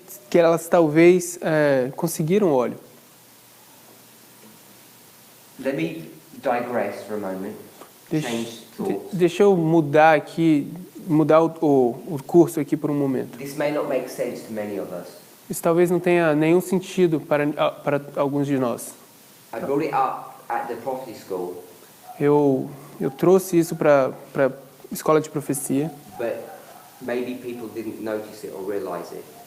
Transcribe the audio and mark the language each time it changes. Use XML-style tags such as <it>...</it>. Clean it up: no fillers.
<pt>que elas talvez conseguiram óleo.</pt> <en>Let me digress for a moment, change thoughts.</en> <pt>Deixa eu mudar o curso aqui por um momento.</pt> <en>This may not make sense to many of us.</en> <pt>Isso talvez não tenha nenhum sentido para alguns de nós.</pt> <en>I brought it up at the prophecy school,</en> <pt>Eu trouxe isso para a escola de profecia.</pt> <en>but maybe people didn't notice it or realize it.</en>